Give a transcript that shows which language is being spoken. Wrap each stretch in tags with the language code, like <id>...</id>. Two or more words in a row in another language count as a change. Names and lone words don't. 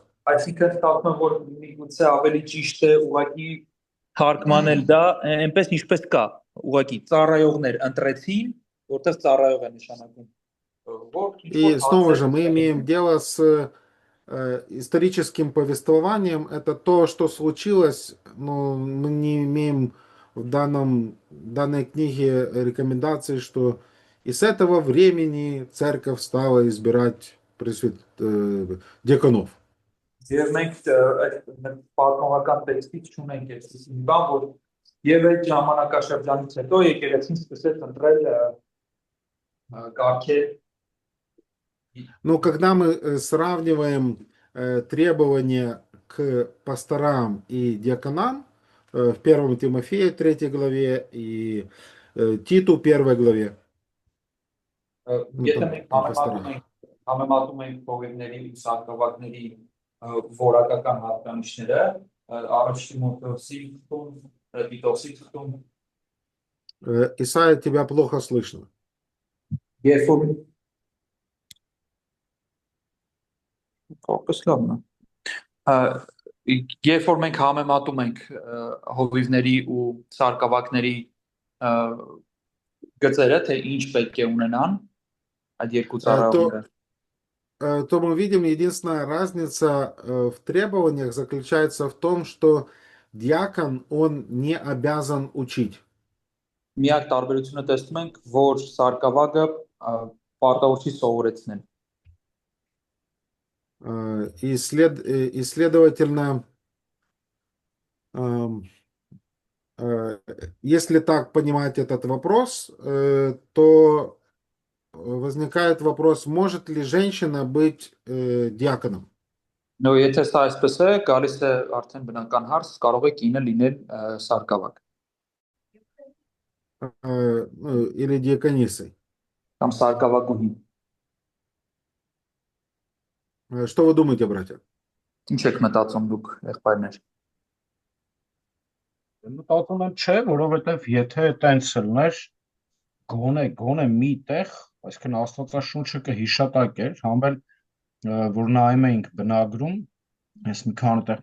<hy>Այսինքն ստացվում է, որ միգուցե ավելի ճիշտ է ուղղակի թարգմանել դա այնպես ինչպես կա, ուղղակի ծառայողներ ընտրեցին, որտեղ ծառայող է նշանակում։</hy> <ru>И снова же мы имеем дело с историческим повествованием. Это то, что случилось, но мы не имеем в данной книге рекомендации, что и с этого времени церковь стала избирать диаконов.</ru> <hy>Եվ մենք այդ պատմական տեքստից չունենք այսպիսի մի բան, որ եւ այդ ժամանակաշրջանից հետո եկեղեցին սկսեց ընտրել կարգեր։</hy> <ru>Но когда мы сравниваем требования к пасторам и диаконам в 1 Тимофея 3 главе и Титу 1 главе,</ru> <hy>Եթե մենք համեմատում ենք փողերների ու սարկավակների որակական հատկանիշները, առաջ Տիմոթեոսի թվում, Տիտոսի թվում,</hy> <ru>Исайя, тебя плохо слышно.</ru> <hy>երբ որ ֆոկուս լավն է։ Երբ որ մենք համեմատում ենք հովիվների ու սարկավակների գծերը, թե ինչ պետք է ունենան այդ երկու ծառայողները,</hy> <ru>то мы видим, единственная разница в требованиях заключается в том, что диакон, он не обязан учить.</ru> <hy>միակ տարբերությունը տեսնում ենք, որ սարկավակը պարտավոր չի սովորեցնել։</hy> <ru>И следовательно, если так понимать этот вопрос, то возникает вопрос, может ли женщина быть диаконом?</ru> <hy>Նո, եթե սա այսպես է, գալիս է արդեն բնական հարց, կարող է կինը լինել սարկավակ</hy> <ru>Или диаконисой.</ru> <hy>կամ սարկավակուհի։</hy> <ru>Что вы думаете, братья?</ru> <hy>Ինչ եք մտածում դուք, եղբայրներ։ Մտածում եմ չէ, որովհետև եթե տենց լներ գոնե մի տեղ, այսինքն Աստվածաշունչը կհիշատակեր, համբել որ նայում էինք բնագրում, ես մի քանի տեղ</hy>